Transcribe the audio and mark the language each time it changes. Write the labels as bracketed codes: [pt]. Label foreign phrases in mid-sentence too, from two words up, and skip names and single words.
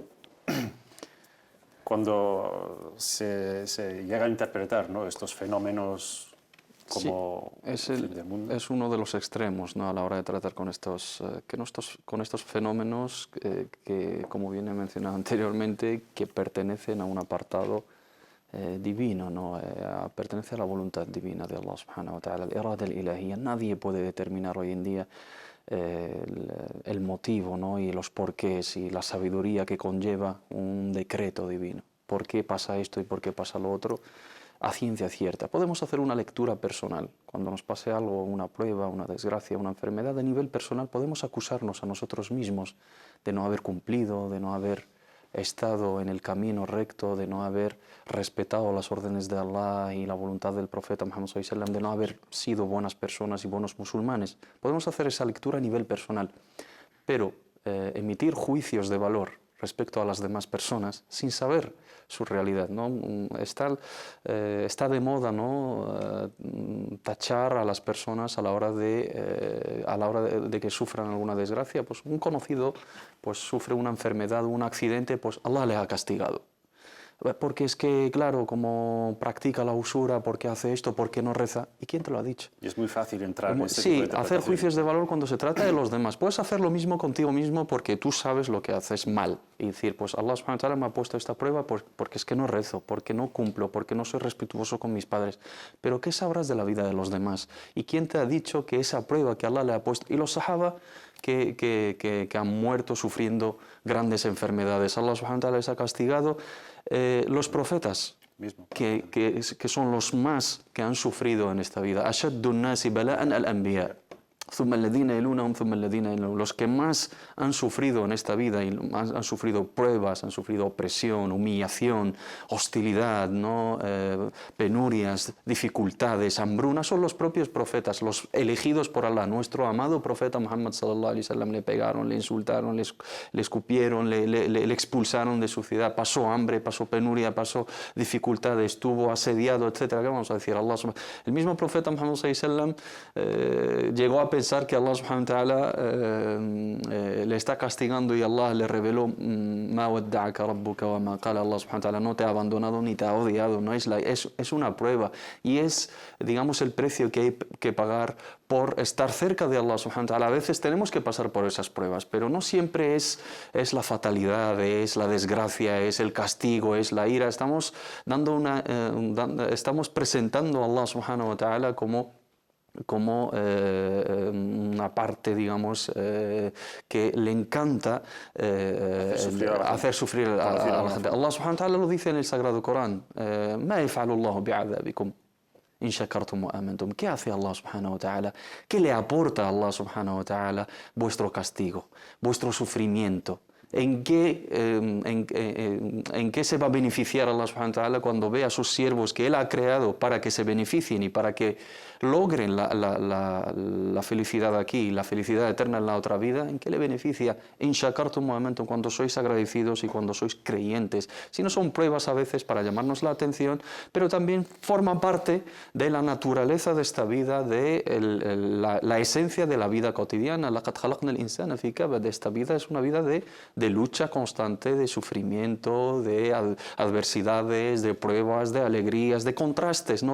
[es] Cuando se llega a interpretar, ¿no?, estos fenómenos como sí, el fin del mundo. Es uno de los extremos, ¿no?, a la hora de tratar con estos fenómenos que, como bien he mencionado anteriormente, que pertenecen a un apartado divino, ¿no? Pertenece a la voluntad divina de [ar] الله سبحانه وتعالى, [es] el [ar] الإرادة الإلهية. [es] Nadie puede determinar hoy en día el motivo, ¿no?, y los porqués y la sabiduría que conlleva un decreto divino. ¿Por qué pasa esto y por qué pasa lo otro? A ciencia cierta. Podemos hacer una lectura personal. Cuando nos pase algo, una prueba, una desgracia, una enfermedad, a nivel personal podemos acusarnos a nosotros mismos de no haber cumplido, de no haber estado en el camino recto, de no haber respetado las órdenes de Allah y la voluntad del profeta Muhammad [ar] صلى الله عليه وسلم, [es] de no haber sido buenas personas y buenos musulmanes. Podemos hacer esa lectura a nivel personal, pero emitir juicios de valor respecto a las demás personas sin saber su realidad, ¿no? Está de moda, ¿no?, tachar a las personas a la hora de que sufran alguna desgracia. Pues un conocido pues sufre una enfermedad, un accidente, pues Allah le ha castigado. Porque es que, claro, como practica la usura, porque hace esto, porque no reza. ¿Y quién te lo ha dicho? Y es muy fácil entrar en este tipo de Sí, hacer interpretación. juicios de valor cuando se trata de los demás. Puedes hacer lo mismo contigo mismo porque tú sabes lo que haces mal. Y decir, pues [ar] الله سبحانه وتعالى [es] me ha puesto esta prueba porque es que no rezo, porque no cumplo, porque no soy respetuoso con mis padres. Pero ¿qué sabrás de la vida de los demás? ¿Y quién te ha dicho que esa prueba que Allah le ha puesto? Y los sahaba que han muerto sufriendo grandes enfermedades. [ar] الله سبحانه وتعالى [es] les ha castigado. Los profetas, que son los más que han sufrido en esta vida. [ar] أشد الناس بلاء الأنبياء. [es] Los que más han sufrido en esta vida y han sufrido pruebas, han sufrido opresión, humillación, hostilidad, ¿no? Penurias, dificultades, hambrunas, son los propios profetas, los elegidos por Allah. Nuestro amado profeta Muhammad [ar] صلى الله عليه وسلم [es] le pegaron, le insultaron, le escupieron, le expulsaron de su ciudad, pasó hambre, pasó penuria, pasó dificultades, estuvo asediado, etc. ¿Qué vamos a decir? El mismo profeta Muhammad [ar] صلى الله عليه وسلم [es] llegó a pensar que [ar] الله سبحانه وتعالى [es] le está castigando y Allah le reveló [ar] ما ودعك ربك وما قلى. الله سبحانه وتعالى [es] no te ha abandonado ni te ha odiado, no es una prueba y es, digamos, el precio que hay que pagar por estar cerca de [ar] الله سبحانه وتعالى. [es] A veces tenemos que pasar por esas pruebas, pero no siempre es la fatalidad, es la desgracia, es el castigo, es la ira. Estamos presentando a [ar] الله سبحانه وتعالى [es] como una parte, digamos, que le encanta hacer sufrir a la gente. [ar] الله سبحانه وتعالى [es] lo dice en el Sagrado Corán: [ar] "ما يفعل الله بعذابكم إن شكرتم وآمنتم". [es] ¿Qué hace [ar] الله سبحانه وتعالى? [es] ¿Qué le aporta a [ar] الله سبحانه وتعالى [es] vuestro castigo, vuestro sufrimiento? ¿En qué se va a beneficiar [ar] الله سبحانه وتعالى [es] cuando ve a sus siervos que Él ha creado para que se beneficien y para que logren la felicidad aquí y la felicidad eterna en la otra vida? ¿En qué le beneficia? [ar] إن شكرتم وآمنتم, [es] cuando sois agradecidos y cuando sois creyentes. Si no, son pruebas a veces para llamarnos la atención, pero también forman parte de la naturaleza de esta vida, de la esencia de la vida cotidiana. [ar] لقد خلقنا الإنسان في كبد. [es] Esta vida es una vida de lucha constante, de sufrimiento, de adversidades, de pruebas, de alegrías, de contrastes, ¿no?